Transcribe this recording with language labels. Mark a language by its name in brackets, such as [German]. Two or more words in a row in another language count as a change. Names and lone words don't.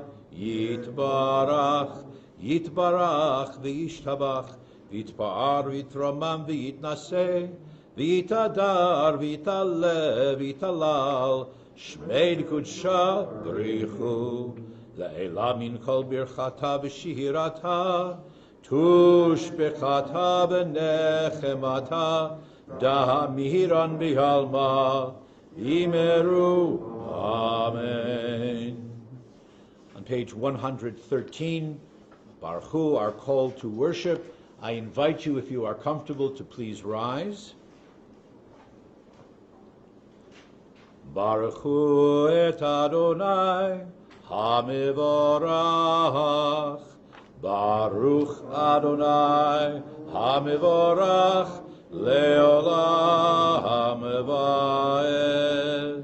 [Aramaic] יתברך, יתברך, וישתבח, ויתפאר, ויתרומם, ויתנשא, ויתהדר, ויתעלה, ויתהלל, שמה דקודשא, בריך הוא, לעלא מן כל ברכתא ושירתא, תשבחתא ונחמתא, דאמירן בעלמא, ואמרו. [English] Amen. On page 113, [Hebrew] ברוך הוא, [English] our call to worship. I invite you, if you are comfortable, to please rise. [Hebrew] ברוך הוא את אדוני המבורך. ברוך אדוני המבורך לעולם ועד.